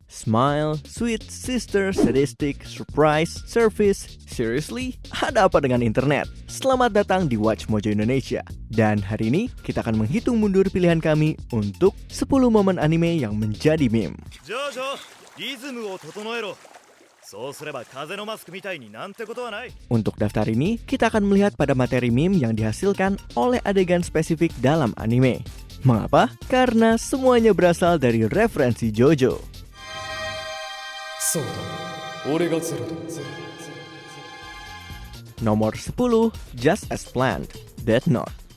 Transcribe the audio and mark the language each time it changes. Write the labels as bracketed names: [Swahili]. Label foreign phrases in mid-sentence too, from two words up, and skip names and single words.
[English] Smile, sweet, sister, sadistic, surprise, service. Seriously? [Indonesian] Ada apa dengan internet? Selamat datang di Watch Mojo Indonesia. Dan hari ini kita akan menghitung mundur pilihan kami untuk 10 momen anime yang menjadi meme. [Japanese] Jojo, ritmuを整えろ. そうすれば風のマスクみたいになんてことはない. [Indonesian] Untuk daftar ini, kita akan melihat pada materi meme yang dihasilkan oleh adegan spesifik dalam anime. Mengapa? Karena semuanya berasal dari referensi JoJo. Nomor 10, Just as Planned, Death Note.